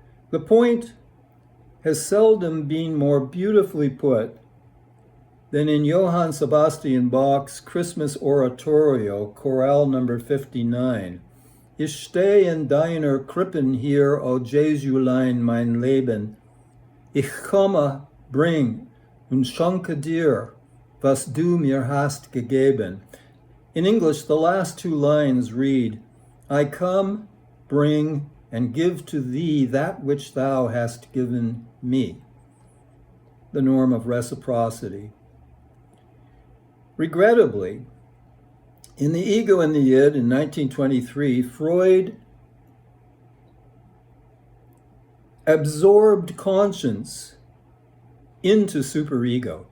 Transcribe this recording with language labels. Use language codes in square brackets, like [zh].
[en] The point has seldom been more beautifully put than in Johann Sebastian Bach's Christmas Oratorio, Chorale number 59. [de] Ich steh in deiner Krippen hier, o Jesulein, mein Leben. Ich komme, bring und schenke dir, was du mir hast gegeben. [en] In English, the last two lines read, I come, bring, and give to thee that which thou hast given me. The norm of reciprocity. Regrettably, in The Ego and the Id in 1923, Freud absorbed conscience into superego.